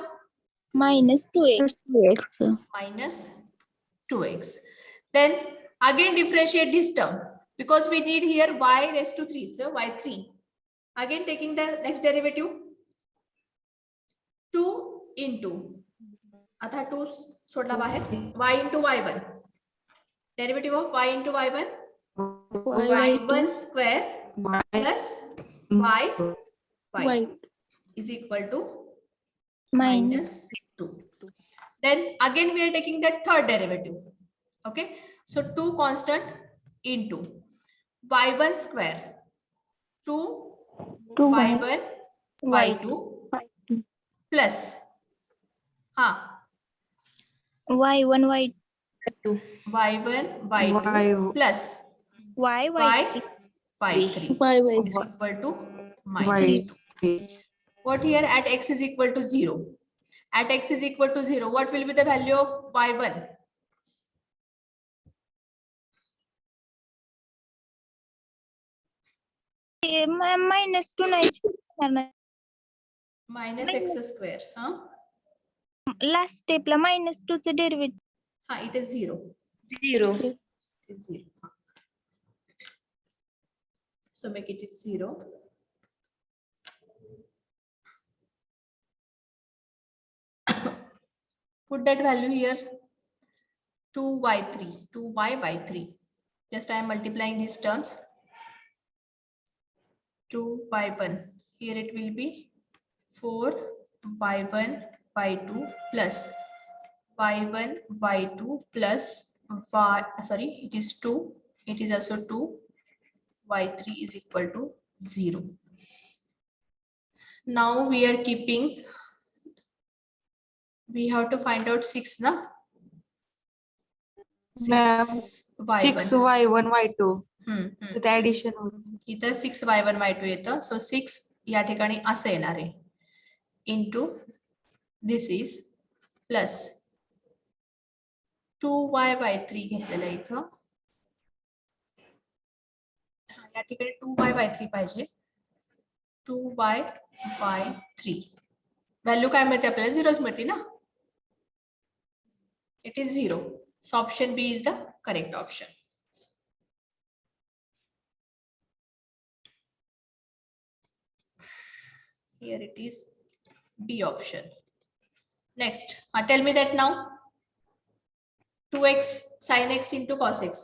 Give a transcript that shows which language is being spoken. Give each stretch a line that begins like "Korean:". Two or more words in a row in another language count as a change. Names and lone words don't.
English: minus 2x. minus 2x. Then again differentiate this term because we need here y raised to 3, so y3. Again taking the next derivative 2 into
Marathi: आता 2 सोडला बाहेर
English: y into y1. Derivative of y into y1 y1 square plus y is equal to minus 2. Then again we are taking that third derivative. Okay, so 2 constant into y1 square 2 y1 y2 plus y1 y2 y1 y2 plus y3 is equal to minus 2. What here at x is equal to 0? At x is equal to 0, what will be the value of y1?
Marathi: minus 2 नाही
English: Minus x square. last stepला minus 2 चं डेरिव्हेटिव्ह It is 0. It is 0. So make it is 0. Put that value here. 2y3, 2y by 3. Just I am multiplying these terms. 2y1. Here it will be 4y1 y2 plus y1 y2 plus y, sorry, it is 2. It is also 2. y3 is equal to 0. Now we are keeping, we have to find out 6 na. 6y1 6y1 y2 हम्म
Marathi: तिथे ऍडिशन होतं. इथं 6y1 y2 येतं. सो 6 या ठिकाणी असं येणार आहे
English: into this is plus
Marathi: 2y/3 घेतलेलं आहे इथं. या ठिकाणी 2y/3 पाहिजे. 2y/3 व्हॅल्यू काय मिळते आपल्याला? झिरोच मिळते ना.
English: it is 0. so option B is the correct option. Here it is B option. Next, tell me that now. 2x sin x into cos x.